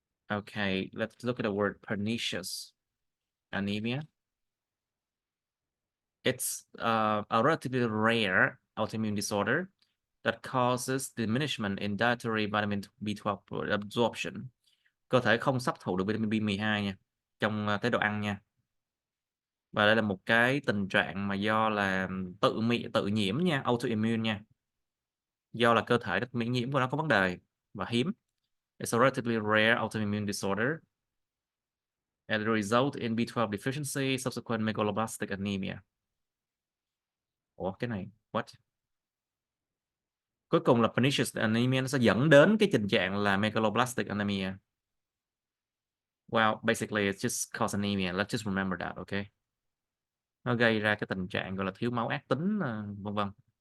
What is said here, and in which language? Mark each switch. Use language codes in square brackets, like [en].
[en] Okay, let's look at the word pernicious anemia. It's a relatively rare autoimmune disorder that causes diminishment in dietary vitamin B12 absorption. [vi] Cơ thể không hấp thụ được vitamin B12 nha, trong chế độ ăn nha. Và đây là một cái tình trạng mà do là tự nhiễm nha, autoimmune nha. Do là cơ thể miễn nhiễm của nó có vấn đề và hiếm. [en] It's a relatively rare autoimmune disorder and it result in B12 deficiency, subsequent megaloblastic anemia. [vi] Ủa cái này, [en] what? [vi] Cuối cùng là pernicious anemia nó sẽ dẫn đến cái tình trạng là megaloblastic anemia. [en] Well, basically it's just cause anemia. Let's just remember that, okay? [vi] Nó gây ra cái tình trạng gọi là thiếu máu ác tính, vân vân.